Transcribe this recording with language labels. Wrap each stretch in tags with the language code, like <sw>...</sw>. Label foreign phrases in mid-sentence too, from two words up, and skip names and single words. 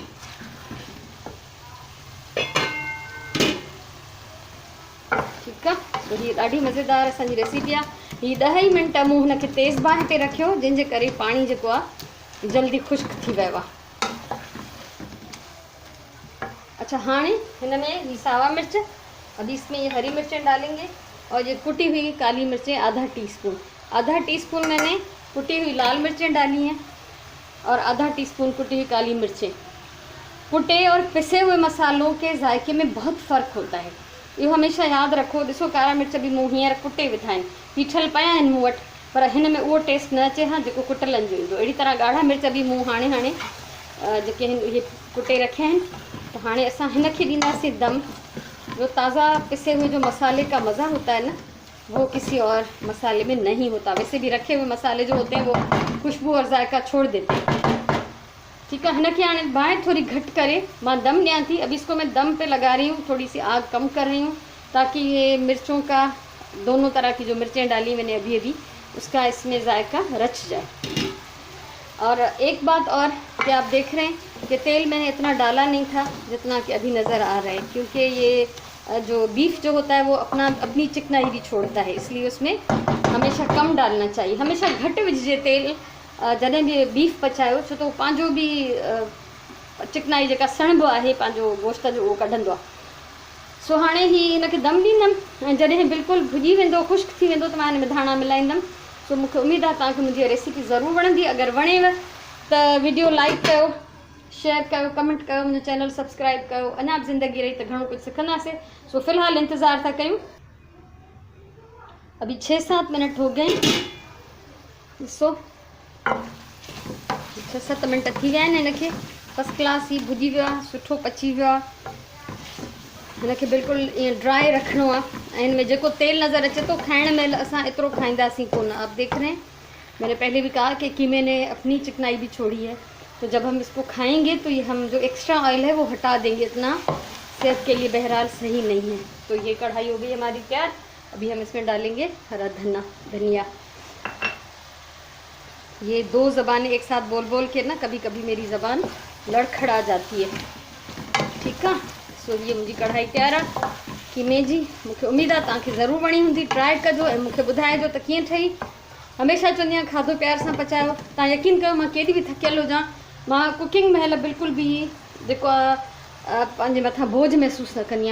<ur>ٹھیک ہے,</ur> <sd>तो ये ॾाढी मज़ेदार असांजी रेसिपी आहे। ये 10 ही मिनट मूं हुनखे तेज़ बाहि ते रखियो, जंहिंजे करे पानी जेको आहे जल्दी खुश्क थी वियो आहे।</sd> <ur>اچھا، ہاں</ur> <sd>हिन में ये सावा मिर्च,</sd> <ur>ابھی اس میں یہ ہری مرچیں ڈالیں گے اور یہ کٹی ہوئی کالی مرچیں آدھا ٹی اسپون میں نے کٹی ہوئی لال مرچیں ڈالی ہیں اور آدھا ٹی اسپون کٹی ہوئی کالی مرچیں. کٹے اور پسے ہوئے مسالوں کے ذائقے میں بہت فرق ہوتا ہے، یہ ہمیشہ یاد رکھو.</ur> <sd>ॾिसो कारा मिर्च भी मूं हींअर कुटे विधा आहिनि, पीठल पिया आहिनि मूं वटि, पर हिन में उहो टेस्ट न अचे हाँ जेको कुटलनि जो ईंदो। अहिड़ी तरह ॻाढ़ा मिर्च भी मूं हाणे जेके इहे कुटे रखिया आहिनि। तो हाँ असां हिनखे ॾींदासीं दम।</sd> <ur>جو تازہ پسے ہوئے جو مسالے کا مزہ ہوتا ہے نا، وہ کسی اور مسالے میں نہیں ہوتا. ویسے بھی رکھے ہوئے مسالے جو ہوتے ہیں وہ خوشبو اور ذائقہ چھوڑ دیتے ہیں. ٹھیک ہے,</ur> <sd>हिनखे हाणे बाहि थोड़ी घट करे मां दम ॾियां थी।</sd> <ur>ابھی اس کو میں دم پہ لگا رہی ہوں، تھوڑی سی آگ کم کر رہی ہوں تاکہ یہ مرچوں کا، دونوں طرح کی جو مرچیں ڈالی میں نے ابھی اس کا اس میں ذائقہ رچ جائے. اور ایک بات اور کہ آپ دیکھ رہے ہیں کہ تیل میں نے اتنا ڈالا نہیں تھا جتنا کہ ابھی نظر آ رہا ہے، کیونکہ یہ جو بیف جو ہوتا ہے وہ اپنی چکنائی بھی چھوڑتا ہے، اس لیے اس میں ہمیشہ کم ڈالنا چاہیے.</ur> <sd>हमेशा घट विझिजे तेल जॾहिं भी बीफ पचायो, छो तो पंहिंजो भी चिकनाई जेका सणबो आहे पंहिंजो गोश्त जो उहो कढंदो आहे। सो हाणे ही हिनखे दम ॾींदमि ऐं जॾहिं बिल्कुलु भुॼी वेंदो, ख़ुश्क थी वेंदो, त मां हिन में धाणा मिलाईंदमि। सो मूंखे उम्मीद आहे तव्हांखे मुंहिंजी रेसिपी ज़रूरु वणंदी। अगरि वणेव त वीडियो लाइक कयो, शेयर कयो, कमेंट कयो, मुझे चैनल सब्सक्राइब कयो। अञा भी ज़िंदगी रही तो घणो कुछ सिखंदासीं। सो फ़िलहाल इंतज़ार था कयूं।</sd> <ur>ابھی 6-7 منٹ ہو گئے,</ur> <sd>ॾिसो 6-7 मिनट थी विया आहिनि। हिनखे फर्स्ट क्लास ही भुॼी वियो आहे, सुठो पची वियो आहे। हिनखे बिल्कुलु ईअं ड्राई रखिणो आहे ऐं इनमें जेको तेल नज़र अचे तो खाइण महिल असां एतिरो खाईंदासीं कोन।</sd> <ur>آپ دیکھ رہے ہیں، میں نے پہلے بھی کہا کہ قیمے نے اپنی چکنائی بھی چھوڑی ہے، تو جب ہم اس کو کھائیں گے تو یہ ہم جو ایکسٹرا آئل ہے وہ ہٹا دیں گے، اتنا صحت کے لیے بہرحال صحیح نہیں ہے. تو یہ کڑاہی ہو گئی ہماری تیار۔ ابھی ہم اس میں ڈالیں گے ہرا دھنیا. یہ 2 زبانیں ایک ساتھ بول بول کے نا کبھی کبھی میری زبان لڑکھڑا جاتی ہے. ٹھیک ہے,</ur> <sd>सो ये मुंहिंजी कढ़ाई तैयार आहे कीमे जी। मूंखे उम्मीद आहे तव्हांखे ज़रूरु वणी हूंदी। ट्राई कजो ऐं मूंखे ॿुधाइजो त कीअं ठही। हमेशा चवंदी आहियां खाधो प्यार सां पचायो। तव्हां यकीन कयो, मां केॾी बि थकियल हुजां, मां कुकिंग महिल बिल्कुलु बि जेको आहे पंहिंजे मथां बोझ महसूसु न कंदी आहियां।</sd>